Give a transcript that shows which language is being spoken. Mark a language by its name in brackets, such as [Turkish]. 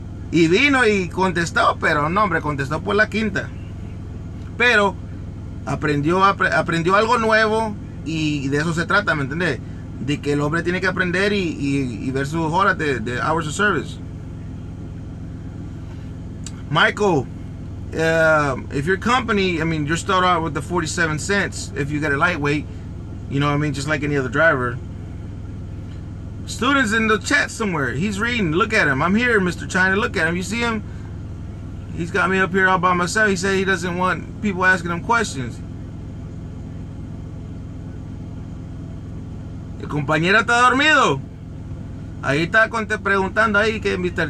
[Spanish] Y vino y contestó, pero no, hombre, contestó por la quinta. Pero aprendió algo nuevo y de eso se trata, ¿me entendés? De que el hombre tiene que aprender y ver sus horas de [English] hours of service. Michael, if your company, you're start out with the 47 cents if you got a lightweight, you know what I mean, just like any other driver. Students in the chat somewhere, he's reading, look at him. I'm here, Mr. China, look at him. You see him? He's got me up here all by myself. He said he doesn't want people asking him questions. [Spanish] El compañero está dormido. Ahí está preguntando ahí que Mr.